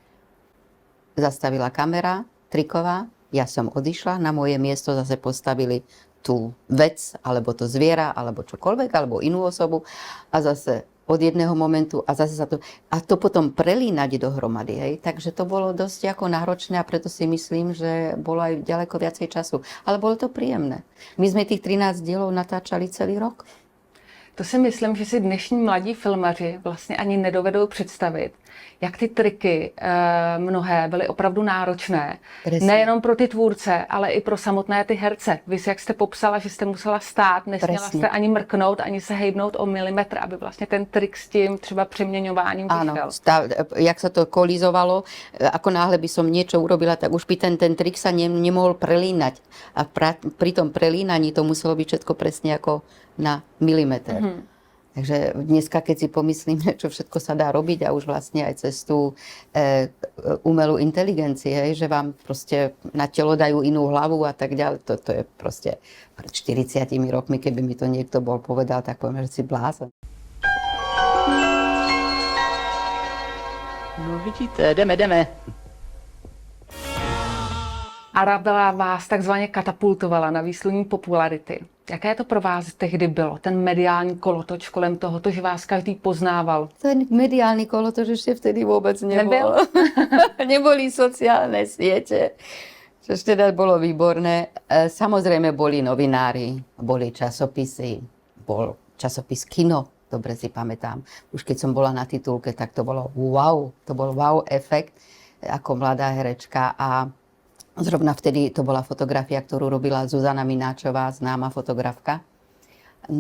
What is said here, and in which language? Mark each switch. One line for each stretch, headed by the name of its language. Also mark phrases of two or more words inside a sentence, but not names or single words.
Slovak: Zastavila kamera, triková, ja som odišla, na moje miesto zase postavili tú vec, alebo to zviera, alebo čokoľvek, alebo inú osobu a zase od jedného momentu a zase sa to... A to potom prelínať dohromady, hej. Takže to bolo dosť ako náročné a preto si myslím, že bolo aj ďaleko viacej času. Ale bolo to príjemné. My sme tých 13 dielov natáčali celý rok.
Czech: To si myslím, že si dnešní mladí filmaři vlastně ani nedovedou představit, jak ty triky mnohé byly opravdu náročné.
Slovak: Presne.
Czech: Nejenom pro ty tvůrce, ale i pro samotné ty herce. Vy si, jak jste popsala, že jste musela stát, nesměla
Slovak: Presne.
Czech: jste ani mrknout, ani se hejbnout o milimetr, aby vlastně ten trik s tím třeba přeměňováním
Slovak: Áno,
Czech: vyšel.
Slovak: jak sa to kolizovalo, ako náhle by som niečo urobila, tak už by ten trik sa nemohol prelínať. A pri tom prelínaní to muselo byť všetko presne ako na milimeter. Takže dneska, keď si pomyslím, čo všetko sa dá robiť a už vlastne aj cez tú umelú inteligenciu, hej, že vám proste na telo dajú inú hlavu a tak ďalej, to je proste pred 40 rokmi, keby mi to niekto bol povedal, tak poviem, že si blázon.
Czech: No vidíte, jdeme. Arabela vás takzvaně katapultovala na výsluní popularity. Jaké to pro vás tehdy bylo, ten mediální kolotoč kolem toho, že vás každý poznával?
Slovak: Ten mediálny kolotoč ešte vtedy vôbec nebol.
Czech: Nebyl?
Slovak: Neboli sociálne siete, čo teda bolo výborné. Samozrejme boli novinári, boli časopisy, bol časopis Kino, dobre si pamätám. Už keď som bola na titulke, tak to bolo wow, to bol wow efekt ako mladá herečka a zrovna vtedy to bola fotografia, ktorú robila Zuzana Mináčová, známa fotografka.